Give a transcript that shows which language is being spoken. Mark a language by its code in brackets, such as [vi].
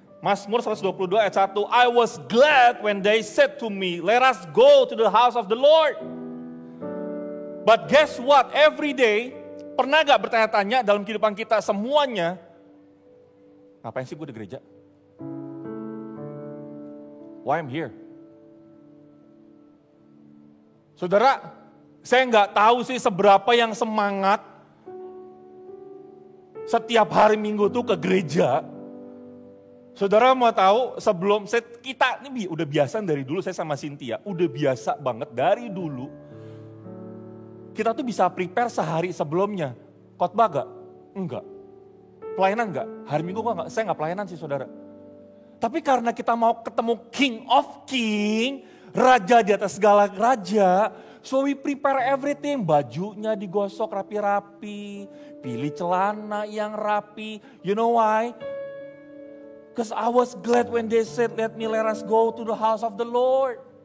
[en] Mazmur 122 ayat 1, I was glad when they said to me, let us go to the house of the Lord. But guess what? Every day, [id] pernah gak bertanya-tanya dalam kehidupan kita semuanya, ngapain sih gue di gereja? [en] Why I'm here? [id] Saudara, saya gak tahu sih seberapa yang semangat setiap hari Minggu tuh ke gereja. Saudara mau tahu sebelum kita ini udah biasa dari dulu, saya sama Cynthia udah biasa banget dari dulu. Kita tuh bisa prepare sehari sebelumnya. Khotbah gak? Enggak. Pelayanan gak? Hari Minggu gak? Saya gak pelayanan sih saudara. Tapi karena kita mau ketemu King of King, Raja di atas segala raja, [en] so we prepare everything. [id] Bajunya digosok rapi-rapi, pilih celana yang rapi. [en] You know why? Because I was glad when they said, let us go to the house of the Lord.